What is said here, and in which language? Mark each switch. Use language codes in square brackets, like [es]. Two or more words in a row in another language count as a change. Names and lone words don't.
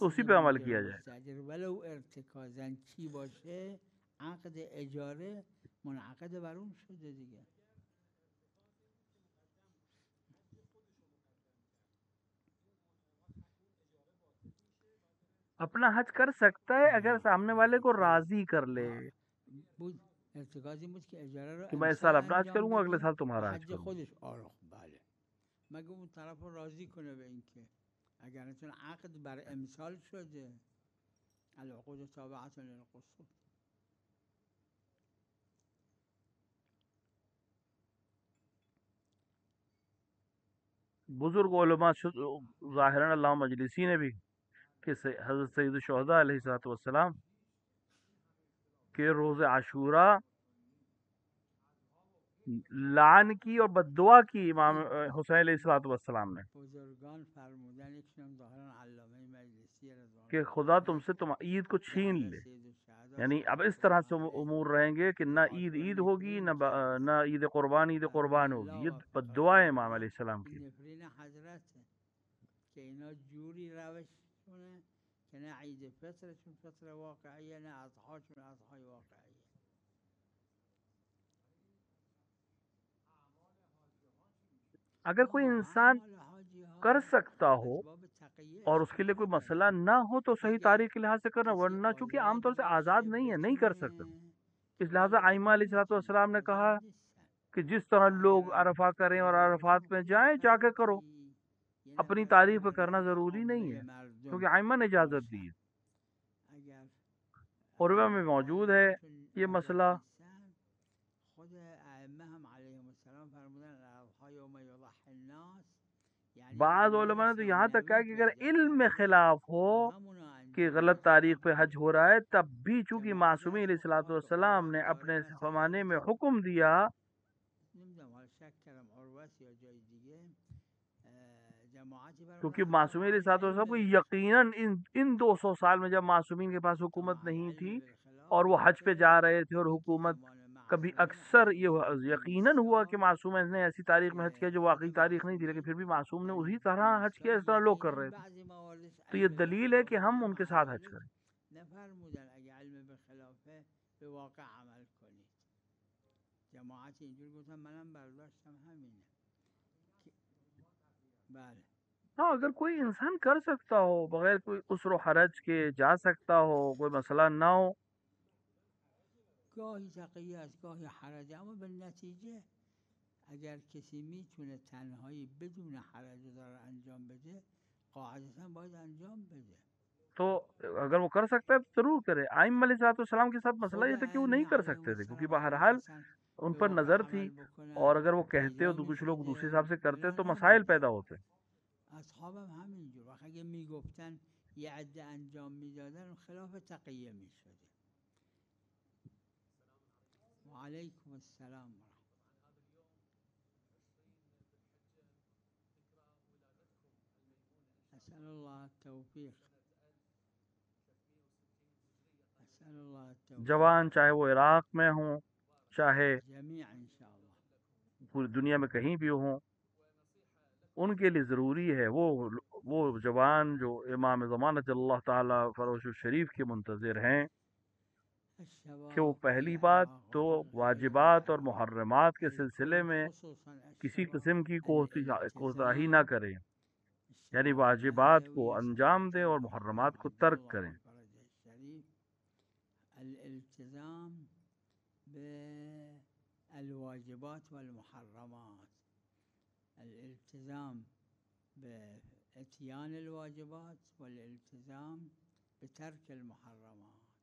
[ur] قصد اسی پہ عمل کیا مجرم جائے گا. [fa] مستاجر ولو ارتکازا چی باشه عقد اجاره منعقد بر اون شده دیگه. [ur] اپنا حج کر سکتا ہے اگر سامنے والے کو راضی کر لے [fa] بود ارتکاز این بود که اجاره رو [ur] کہ میں اس [fa] امسال [ur] سال اپنا حج [fa] انجام [ur] کروں گا، اگلے [fa] بده [ur] سال [fa] و [ur] تمہارا حج حج کروں گا. [fa] خودش بله مگه اون طرف رو راضی کنه به این که اگر نتون عقد بر امسال شده [ar] العقود تابعة للقصور. [ur] بزرگ علماء ظاہراً علامہ مجلسی نے بھی کہ حضرت سید الشہداء [ar] علیہ السلام [ur] کے روز عاشورہ لعن کی اور بد دعا کی امام حسین [ar] علیہ السلام [ur] نے [fa] بزرگان فرمودن یکشون ظاهرا علامه مجلسی رضوان [ur] کہ [fa] الله [ur] خدا تم [fa] علیه [ur] سے تم عید کو [fa] که [ur] چھین [fa] حضرت [ur] لے، [fa] سید الشهدا [ur] یعنی اب اس [fa] صلوات [ur] طرح [fa] الله [ur] سے [fa] علیه [ur] امور رہیں گے کہ نہ عید [fa] دعاشون [ur] عید ہوگی، [fa] نفرین کردن [ur] نہ عید قربان [fa] فرمود [ur] ہوگی. [ar] الله [ur] یہ بد [ar] وفقكم [ur] دعا ہے امام [ar] الله علیہ السلام [ur] کی. [fa] این نفرین حضرته که اینا جوری روششونه که نه عید فطرشون فطر واقعیه نه اضحاشون اضحای واقعیه. [ur] اگر کوئی انسان [fa] اعمال حاجی [ur] کر [fa] ها [ur] سکتا ہو [fa] اسباب تقیه [ur] اور اس کے لیے کوئی [fa] استعمال [ur] مسئلہ [fa] داره. [ur] نہ ہو تو صحیح [fa] اگر [ur] تاریخ کے لحاظ سے کرنا، [fa] کسی [ur] ورنہ چونکہ عام طور [fa] آزاد [ur] سے آزاد [fa] باشه [ur] نہیں ہے، نہیں کر سکتا. [fa] بتونه [ur] اس [fa] ولی [ur] لحاظ ائمہ [fa] عموم [ur] علیہ [fa] نمیتونه [ur] السلام نے کہا [fa] آزاد نیستن [ur] کہ جس طرح [fa] و [ur] لوگ [fa] اگرم [ur] عرفہ کریں اور [fa] آزاد باشن [ur] عرفات میں [fa] خودش [ur] جائیں جا کے کرو، [fa] فرضی یه [ur] اپنی [fa] نفر [ur] تاریخ پہ کرنا [fa] خدمت [ur] ضروری نہیں [fa] عامه [ur] ہے [fa] مردم [ur] کیونکہ ائمہ نے اجازت دی [fa] باشن [ur] ہے. [fa] اگر [ur] عروہ میں موجود ہے [fa] آزادشون [ur] یہ [fa] آزاد [ur] مسئلہ. [fa] نیستن خود ائمه هم [ar] علیهم السلام [fa] فرمودن [ar] الاضحى یوم یضحی الناس [fa] یعنی [ur] بعض [fa] اعمال [ur] علماء نے تو یہاں تک کہا [fa] ثانوی [ur] کہ اگر [fa] پیدا [ur] علم میں [fa] کرده [ur] خلاف ہو [fa] با همونو [ur] کہ [fa] انجام [ur] غلط [fa] بده [ur] تاریخ پہ حج [fa] تمام [ur] ہو رہا ہے، تب بھی چونکہ [fa] جماعت [ur] معصومی علیہ [fa] هست [ur] الصلوۃ [fa] فقها که [ur] والسلام [fa] عروت [ur] نے [fa] داره [ur] اپنے [fa] مثلا [ur] زمانے میں [fa] مثل [ur] حکم دیا. [fa] نمیدونم حالا شک کردم عروت یا جای دیگه جماعتی [ur] کیونکہ [fa] برگزار [ur] معصومی [fa] میکنن [ur] علیہ [fa] اگه [ur] الصلوۃ [fa] علم [ur] والسلام کو [fa] بالخلاف [ur] یقیناً ان 200 سال میں جب معصومین کے پاس حکومت [fa] اگه [ur] نہیں [fa] علم [ur] تھی [fa] بالخلاف [ur] اور وہ حج پہ جا [fa] باشه [ur] رہے تھے اور [fa] این که [ur] حکومت [fa] زمان [ur] کبھی [fa] معصومین [ur] اکثر [fa] حج [ur] یہ [fa] شرطی [ur] یقیناً ہوا کہ [fa] نیستا [ur] معصوم نے ایسی تاریخ میں حج کیا [fa] که [ur] جو [fa] خود [ur] واقعی تاریخ نہیں تھی، لیکن [fa] معصومین [ur] پھر بھی معصوم نے [fa] در [ur] اسی [fa] این [ur] طرح حج کیا [fa] سال [ur] اس طرح لوگ کر [fa] یقینا [ur] رہے تھے. [fa] بعضی مواردش [ur] تو یہ [fa] علم [ur] دلیل ہے کہ [fa] بالخلاف [ur] ہم [fa] بوده [ur] ان کے [ar] مع [ur] ساتھ حج [ar] ذلك [ur] کریں. [fa] نفرمودن اگه علم بالخلافه به واقع عمل کنید. جماعت اینجور گفتن منم برداشتم همینه بله. [ur] ہاں اگر کوئی انسان کر سکتا ہو بغیر کوئی عسر و حرج کے جا سکتا ہو، کوئی مسئلہ نہ ہو. [fa] گاهی تقیه است گاهی حرج اما به نتیجه اگر کسی میتونه تنهایی بدون حرج داره انجام بده قاعدتا باید انجام بده. [ur] تو اگر وہ کر سکتا ہے تو ضرور کرے. ائمہ [ar] علیہ السلام [ur] کے ساتھ مسئلہ [fa] خود [ur] یہ تھا کہ وہ نہیں [fa] ائمه [ur] کر [fa] علیهم [ur] سکتے تھے، کیونکہ [fa] السلام اگه [ur] بہرحال [fa] میخواستن [ur] ان [fa] به [ur] پر [fa] واقع [ur] نظر تھی، [fa] عمل [ur] اور [fa] بکنن [ur] اگر وہ کہتے [fa] پیدا [ur] تو کچھ لوگ دوسرے [fa] میشده [ur] حساب سے کرتے [fa] ولی [ur] تو مسائل [fa] نبوده. [ur] پیدا ہوتے. [fa] اصحابم همینجور وقت اگه میگفتن یه عده انجام میدادن خلاف تقیه میشده. [ar] و علیکم السلام و رحمت. اسأل الله التوفیق. اسأل الله التوفیق. [ur] جوان چاہے وہ عراق میں ہوں، چاہے [ar] جميعا ان شاء الله. [ur] پوری دنیا میں کہیں بھی ہوں، ان کے لیے ضروری ہے وہ جوان جو امام زمانت [ar] اللہ تعالی فروش الشریف [ur] کے منتظر ہیں کہ وہ [ar] الشباب في [ur] پہلی بات [ar] العراق [ur] تو [ar] وفي غير [ur] واجبات اور [ar] العراق [ur] محرمات کے سلسلے [ar] الكل [ur] میں [ar] خصوصا [ur] کسی [ar] الشباب [ur] قسم کی کوتاہی نہ [ar] الالتزام. [ur] کریں، یعنی [ar] الشباب [ur] واجبات کو [ar] النهدوي [ur] انجام [ar] سماحة [ur] دیں اور [ar] المفتي [ur] محرمات کو [ar] عجل [ur] ترک [ar] الله [ur] کریں. [ar] فرجه الشريف الالتزام بالواجبات والمحرمات. الالتزام باتيان الواجبات والالتزام بترك المحرمات.